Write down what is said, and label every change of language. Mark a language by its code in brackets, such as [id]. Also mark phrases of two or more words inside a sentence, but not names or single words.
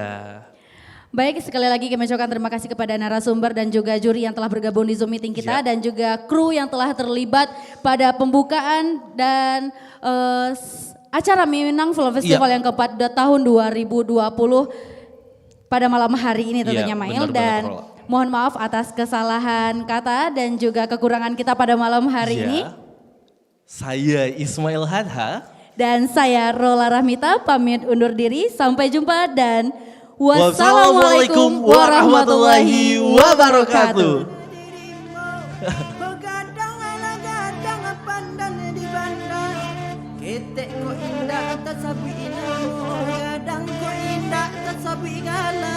[id] Baik, sekali lagi kami ucapkan terima kasih kepada narasumber dan juga juri yang telah bergabung di Zoom meeting kita dan juga kru yang telah terlibat pada pembukaan dan acara Minang Film Festival yang keempat tahun 2020 pada malam hari ini tentunya Mail, dan mohon maaf atas kesalahan kata dan juga kekurangan kita pada malam hari ini. Saya Ismail Hadha dan saya Rola Rahmita pamit undur diri, sampai jumpa dan [ar] والسلام عليكم ورحمة الله وبركاته. [min] Ketek ko indah tasabi inamu, gadang ko indah tasabi gala.